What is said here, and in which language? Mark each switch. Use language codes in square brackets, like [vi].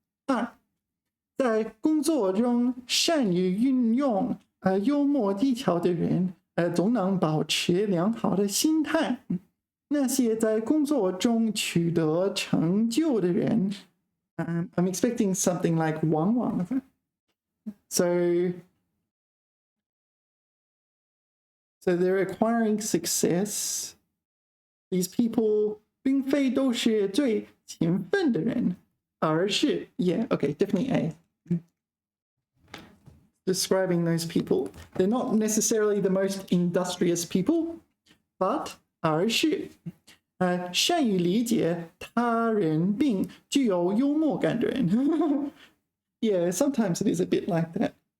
[zh] 二，在工作中善于运用幽默技巧的人，总能保持良好的心态。那些在工作中取得成就的人。 [en] I'm expecting something like Wang. So they're acquiring success. These people [zh] 并非都是最勤奋的人，而是 [en] okay, definitely A. Describing those people. They're not necessarily the most industrious people, but [zh] 而是善于理解他人并具有幽默感的人。 [en] Yeah, sometimes it is a bit like that.